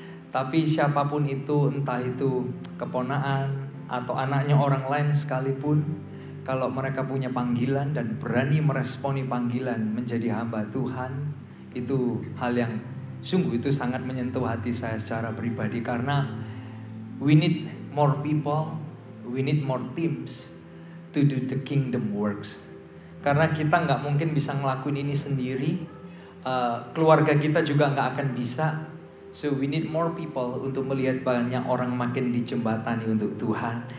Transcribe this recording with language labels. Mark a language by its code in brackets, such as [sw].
[id] Tapi siapapun itu, entah itu keponaan atau anaknya orang lain sekalipun, kalau mereka punya panggilan dan berani meresponi panggilan menjadi hamba Tuhan, itu hal yang sungguh itu sangat menyentuh hati saya secara pribadi. Karena [en] we need more people, we need more teams to do the kingdom works. [id] Karena kita nggak mungkin bisa ngelakuin ini sendiri, keluarga kita juga nggak akan bisa. [en] So we need more people [id] untuk melihat banyak orang makin dijembatani untuk Tuhan.